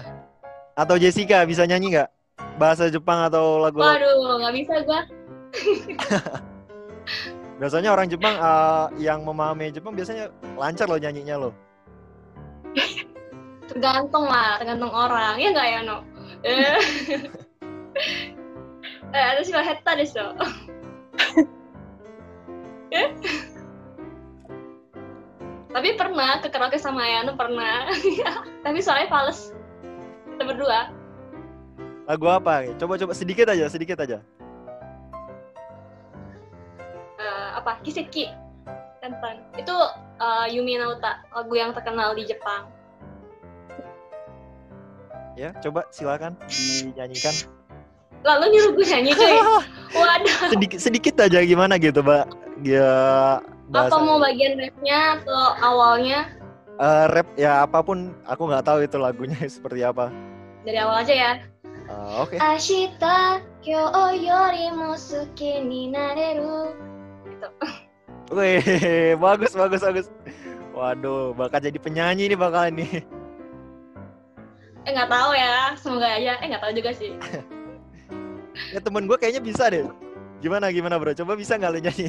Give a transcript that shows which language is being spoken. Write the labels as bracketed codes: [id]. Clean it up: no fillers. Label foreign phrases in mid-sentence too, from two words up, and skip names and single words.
[id] Atau Jessica bisa nyanyi nggak? Bahasa Jepang atau lagu? Waduh, nggak bisa gua. Biasanya orang Jepang yang memahami Jepang biasanya lancar loh nyanyinya loh. Tergantung orang. Ya nggak ya, No? [ja] 私は下手でしょ。 [id] Tapi pernah ke karaoke sama Ayano, pernah. Tapi soalnya fales. Kita berdua. Lagu apa? Coba sedikit aja. Apa? Kiseki. Tentang. Itu Yumi Nauta, lagu yang terkenal di Jepang. Ya, coba silakan dinyanyikan. Lalu nyuruh gue nyanyi cuy. Waduh. Sedikit aja gimana gitu, Mbak. Ya, apa mau bagian rapnya atau awalnya? Rap ya apapun, aku nggak tahu itu lagunya seperti apa. Dari awal aja ya. Oke. [ja] 明日今日よりも好きになれる. [id] Gitu. Wih, bagus. Waduh, bakal jadi penyanyi nih bakal ini. Nggak tahu ya, semoga aja. Nggak tahu juga sih. Ya temen gue kayaknya bisa deh. Gimana bro? Coba bisa nggak lo nyanyi?